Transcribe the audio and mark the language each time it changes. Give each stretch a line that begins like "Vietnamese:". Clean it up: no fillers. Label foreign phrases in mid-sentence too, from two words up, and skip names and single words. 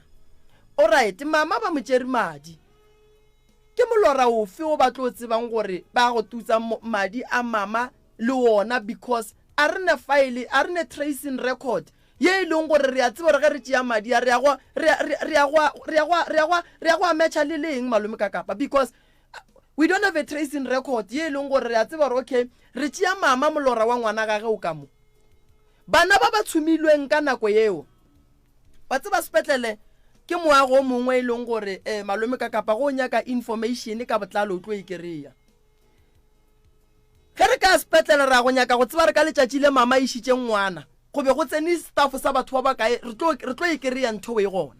Northern Sotho: Alright, mama ba mo tšere madi ke molora ofe o ba tlo tsebang gore ba go tutsa madi a mama le wona, because a re ne file a re ne
English: tracing record
Northern Sotho: ye e leng gore re a tseba gore ge re tšea madi a re ya go a matcha le leng malome ka kapa,
English: because we don't have a tracing record
Northern Sotho: ye e leng gore re a tseba gore okay re tšea mama molora wa ngwana gage o ka mo. Bana ba ba tshumilweng ka nako yeo ba tseba sepetlele ke moago mongwe e leng gore malome ka kapa go nyaka information ka botlalo o tlo e kry-a. Ge re ka sepetlele ra go nyaka go tseba re ka letšatši le mama išitše ngwana go be go tsene staff sa batho ba kae re tlo e kry-a ntho e gona.